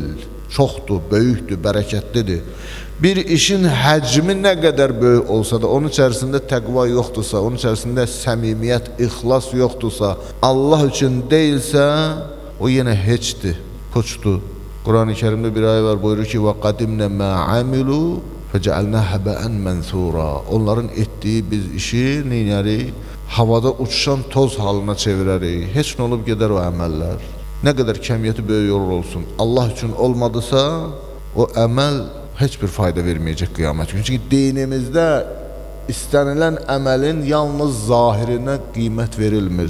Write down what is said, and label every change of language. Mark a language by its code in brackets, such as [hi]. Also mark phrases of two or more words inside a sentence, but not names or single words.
[az] Çoxdur, böyükdür, bərəkətlidir. Bir işin həcmi nə qədər böyük olsa da, onun içərisində təqva yoxdursa, onun içərisində səmimiyyət, ixlas yoxdursa, Allah üçün deyilsə, o yenə heçdir, puçdur. Quran-ı Kerimdə bir ayə var, buyurur ki, [ar] وَقَدِمْنَ مَا عَمِلُوا فَجَعَلْنَا هَبَأً مَنْثُورًا. [az] Onların etdiyi biz işi neynərik? Havada uçuşan toz halına çevirərik. Heç nə olub gedər o əməllər. Nə qədər kəmiyyəti böyük olsun, Allah üçün olmadısa, o əməl heç bir fayda verməyəcək qiyamət günü. Çünki dinimizdə istənilən əməlin yalnız zahirinə qiymət verilmir.